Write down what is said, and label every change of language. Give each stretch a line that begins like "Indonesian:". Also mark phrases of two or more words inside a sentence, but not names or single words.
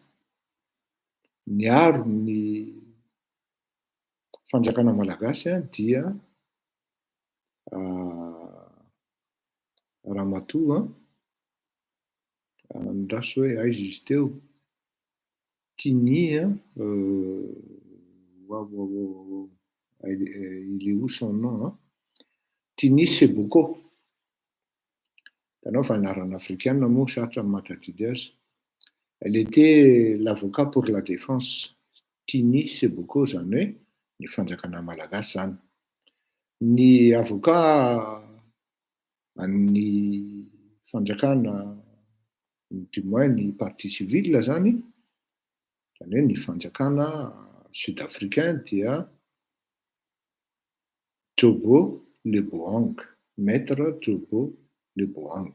Malagasy: miaro ny fanjakana malagasy dia Ramatoa andraso hoe aiza izy teo, Tiny
French: il est où son nom, hein?
Malagasy: Tiny Seboko. Hitanao fa anarana africaine moa sarotra mahatadidy azy.
French: Elle était l'avocat pour la défense.
Malagasy: Tiny Seboko zany hoe ny fanjakana malagasy zany. Ny avocat an'ny fanjakana
French: du moins
Malagasy: ny
French: partie civile
Malagasy: zany hoe ny fanjakana sud-africain dia Jobo Leboang, maître Jobo Leboang.